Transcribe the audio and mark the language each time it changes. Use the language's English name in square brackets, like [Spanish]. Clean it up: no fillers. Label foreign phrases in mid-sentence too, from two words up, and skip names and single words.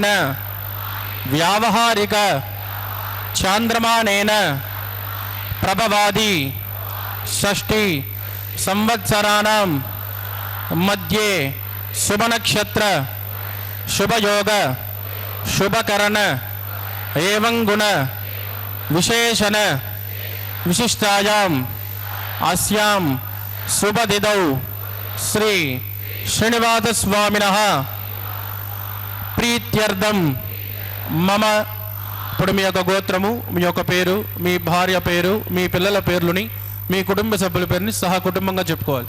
[Sanskrit] व्यावहारिक चांद्रमानेन प्रभवादि षष्ठी संवत्सराणां मध्ये शुभ नक्षत्र शुभ योग शुभकरण एवं गुण विशेषण विशिष्टायाम् अस्यां शुभतिथौ श्री श्रीनिवास स्वामिनः प्रीत्यर्थम मम [Telugu] ఇప్పుడు మీ యొక్క గోత్రము మీ యొక్క పేరు మీ భార్య పేరు మీ పిల్లల పేర్లుని మీ కుటుంబ సభ్యుల పేరుని సహా కుటుంబంగా చెప్పుకోవాలి.